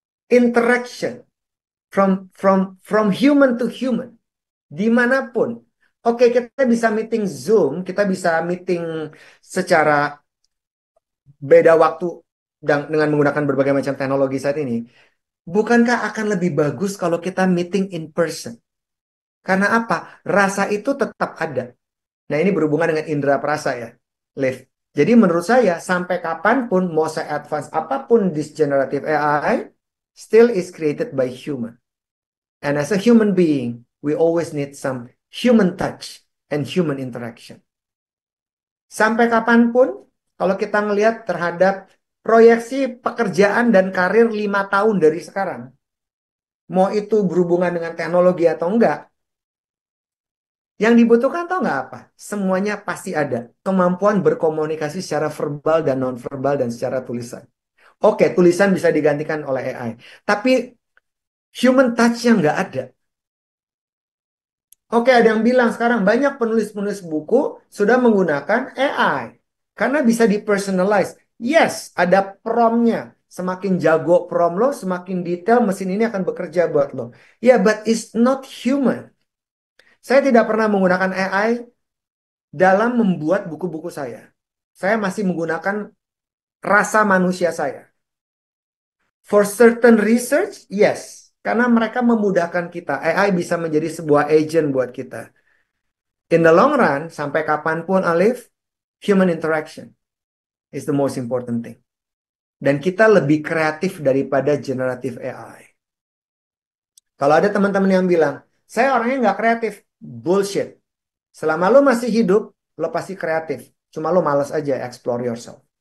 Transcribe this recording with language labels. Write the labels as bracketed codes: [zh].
[en] interaction from human to human, [id] dimanapun. Oke, kita bisa meeting Zoom, kita bisa meeting secara beda waktu dengan menggunakan berbagai macam teknologi saat ini. Bukankah akan lebih bagus kalau kita meeting [en] in person? [id] Karena apa? Rasa itu tetap ada. Nah, ini berhubungan dengan indera perasa ya, Liv. Jadi menurut saya, sampai kapanpun, mau se-advance apapun [en] this generative AI, [id] still is created by human. [en] And as a human being, we always need some human touch and human interaction. [id] Sampai kapanpun, kalau kita ngelihat terhadap proyeksi pekerjaan dan karir 5 tahun dari sekarang, mau itu berhubungan dengan teknologi atau enggak, yang dibutuhkan tau nggak apa? Semuanya pasti ada. Kemampuan berkomunikasi secara verbal dan non-verbal dan secara tulisan. Oke, tulisan bisa digantikan oleh AI. Tapi human touch-nya nggak ada. Oke, ada yang bilang sekarang banyak penulis-penulis buku sudah menggunakan AI. Karena bisa di-personalize. Yes, ada prompt-nya. Semakin jago prompt lo, semakin detail mesin ini akan bekerja buat lo. [en] Ya, but it's not human. [id] Saya tidak pernah menggunakan AI dalam membuat buku-buku saya. Saya masih menggunakan rasa manusia saya. [en] For certain research, yes. [id] Karena mereka memudahkan kita. AI bisa menjadi sebuah agent buat kita. [en] In the long run, [id] sampai kapanpun, [en] Alif, human interaction is the most important thing. [id] Dan kita lebih kreatif daripada generative AI. Kalau ada teman-teman yang bilang, saya orangnya nggak kreatif. Bullshit. Selama lo masih hidup, lo pasti kreatif. Cuma lo malas aja [en] explore yourself.